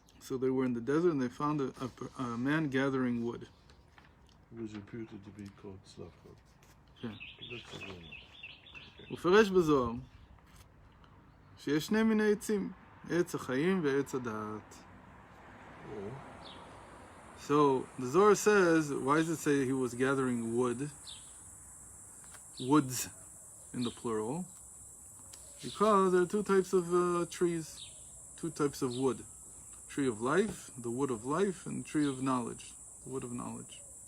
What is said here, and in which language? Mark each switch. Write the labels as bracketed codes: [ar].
[en] So they were in the desert and they found a man gathering wood. It was reputed to be called Slavka. Yeah. That's the one. [he] הוא פרש בזוהר שיש שני מיני עצים, עץ החיים ועץ הדעת. [en] So the Zohar says, why does it say he was gathering woods in the plural? Because there are two types of trees, two types of wood. Tree of life, the wood of life, and tree of knowledge, the wood of knowledge.